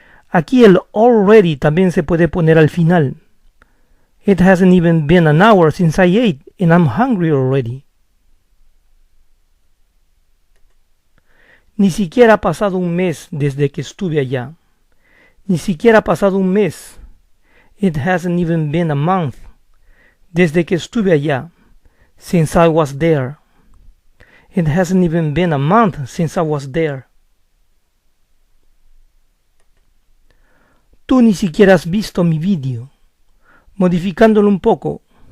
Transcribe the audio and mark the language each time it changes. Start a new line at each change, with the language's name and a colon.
Spanish: Aquí el already también se puede poner al final.
English: It hasn't even been an hour since I ate and I'm hungry already.
Spanish: Ni siquiera ha pasado un mes desde que estuve allá. Ni siquiera ha pasado un mes.
English: It hasn't even been a month.
Spanish: Desde que estuve allá.
English: Since I was there. It hasn't even been a month since I was there.
Spanish: Tú ni siquiera has visto mi vídeo. Modificándolo un poco.